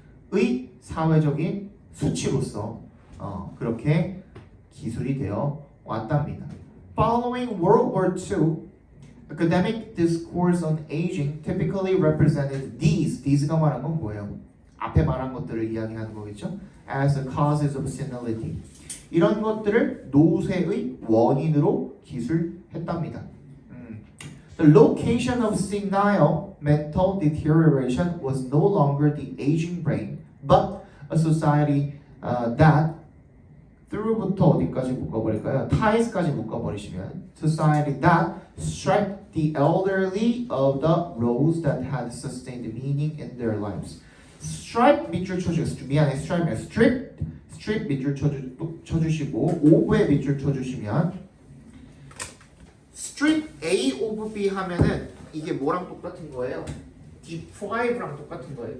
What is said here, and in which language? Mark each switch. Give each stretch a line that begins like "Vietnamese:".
Korean: 의 사회적인 수치로서 그렇게 기술이 되어 왔답니다.
English: Following World War II, academic discourse on aging typically represented these가
Korean: 말한 건 뭐예요? 앞에 말한 것들을 이야기하는 거겠죠?
English: As the causes of senility.
Korean: 이런 것들을 노쇠의 원인으로 기술했답니다.
English: The location of senile mental deterioration was no longer the aging brain, but a society that through
Korean: 부터 어디까지 묶어버릴까요?
English: ties까지
Korean: 묶어버리시면
English: society that stripped the elderly of the roles that had sustained meaning in their lives.
Korean: stripe 밑줄 쳐주시고 미안해 stripe이야 strip 밑줄 쳐주시고 ove에 밑줄 쳐주시면 strip A of B 하면은 이게 뭐랑 똑같은 거예요? deprive랑 똑같은 거예요.